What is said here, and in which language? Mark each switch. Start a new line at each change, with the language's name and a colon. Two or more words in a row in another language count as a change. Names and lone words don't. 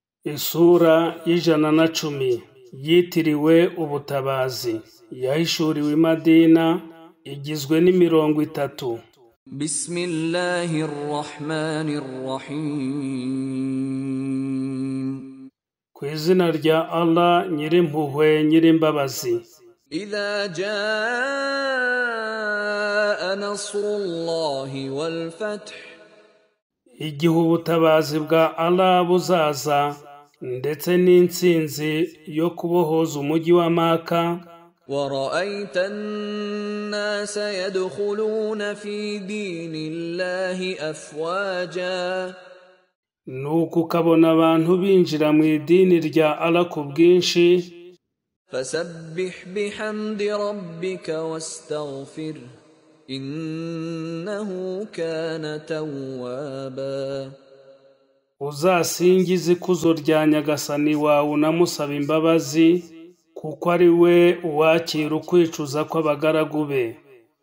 Kinyarwanda: Isura y'ijana na cumi yitiriwe ubutabazi yahishuriwe i Madina, igizwe n'imirongo 3.
Arabic: بسم الله الرحمن الرحيم.
Kinyarwanda: Ku izina rya Allah nyirimpuhwe nyirimbabazi.
Arabic: إذا جاء نصر الله والفتح.
Kinyarwanda: Igihe ubutabazi bwa Allah buzaza ndetse n'intsinzi yo kubohoza umujyi wa Maka,
Arabic: وَرَأَيْتَ النَّاسَ يَدْخُلُونَ فِي دِينِ اللَّهِ أَفْوَاجًا.
Kinyarwanda: nuko ukabona abantu binjira mu idini rya Allah ku bwinshi.
Arabic: فَسَبِّحْ بِحَمْدِ رَبِّكَ وَاسْتَغْفِرْهُ إِنَّهُ كَانَ تَوَّابًا.
Kinyarwanda: Uzasingize ikuzo rya Nyagasani wawe unamusaba imbabazi, kuko ari we uwakira ukwicuza kw'abagaragu be.